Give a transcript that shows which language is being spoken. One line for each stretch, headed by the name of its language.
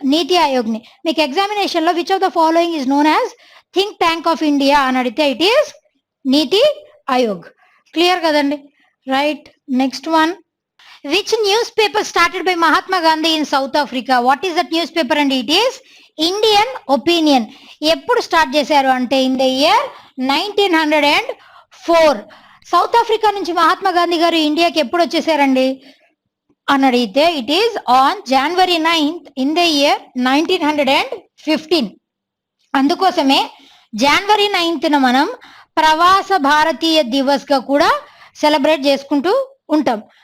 Telugu: నీతి ఆయోగ్ ని మీకు ఎగ్జామినేషన్ లో
English: which of the following is known as think tank of India
Telugu: అని అడిగితే
English: It is NITI Aayog.
Telugu: Clear కదండి? Right.
English: Next one, which newspaper started by Mahatma Gandhi in South Africa? What is that newspaper? And it is Indian Opinion.
Telugu: ఎప్పుడు start చేశారు అంటే
English: In the year 1904.
Telugu: South Africa నుంచి మహాత్మా గాంధీ గారు ఇండియాకి ఎప్పుడు వచ్చేసారండి అని అడిగితే
English: It is on January 9th in the year 1915.
Telugu: అందుకోసమే January 9th మనం ప్రవాస భారతీయ దివస్ గా కూడా సెలబ్రేట్ చేసుకుంటూ ఉంటాం.